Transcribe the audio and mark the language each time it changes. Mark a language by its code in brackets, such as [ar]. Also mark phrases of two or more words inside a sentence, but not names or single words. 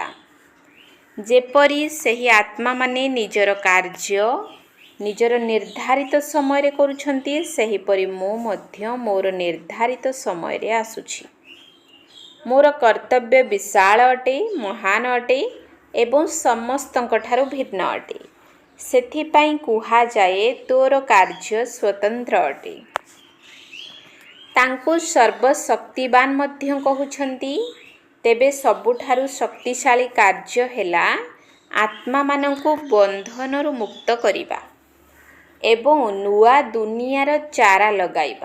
[or] ଯେପରି ସହି ଆତ୍ମା ମାନେ ନିଜର କାର୍ଯ୍ୟ ନିଜର ନିର୍ଦ୍ଧାରିତ ସମୟ ରେ କରୁଛନ୍ତି, ସେହିପରି ମୁଁ ମଧ୍ୟ ମୋର ନିର୍ଦ୍ଧାରିତ ସମୟ ରେ ଆସୁଛି। ମୋର କର୍ତ୍ତବ୍ୟ ବିଶାଳ ଅଟେ, ମହାନ ଅଟେ ଏବଂ ସମସ୍ତଙ୍କ ଠାରୁ ଭିନ୍ନ ଅଟେ। ସେଥିପାଇଁ କୁହାଯାଏ ତୋର କାର୍ଯ୍ୟ ସ୍ୱତନ୍ତ୍ର ଅଟେ। ତାଙ୍କୁ ସର୍ବଶକ୍ତିବାନ ମଧ୍ୟ କହୁଛନ୍ତି। ତେବେ ସବୁଠାରୁ ଶକ୍ତିଶାଳୀ କାର୍ଯ୍ୟ ହେଲା ଆତ୍ମାମାନଙ୍କୁ ବନ୍ଧନରୁ ମୁକ୍ତ କରିବା ଏବଂ ନୂଆ ଦୁନିଆର ଚାରା ଲଗାଇବା।